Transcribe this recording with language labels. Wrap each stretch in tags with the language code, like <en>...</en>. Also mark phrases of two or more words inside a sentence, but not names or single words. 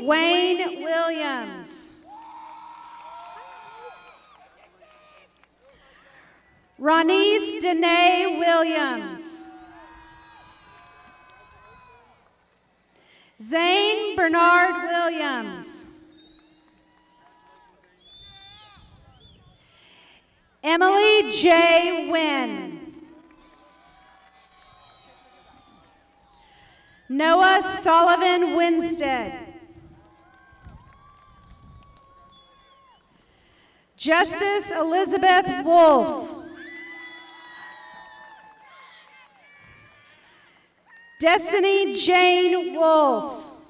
<en>Wayne Williams. Ronise Danae Williams. Zane Bernard Williams. Emily J. Wynn. Noah Sullivan Winstead. Justice Elizabeth Wolf. Destiny Jane Wolf.</en>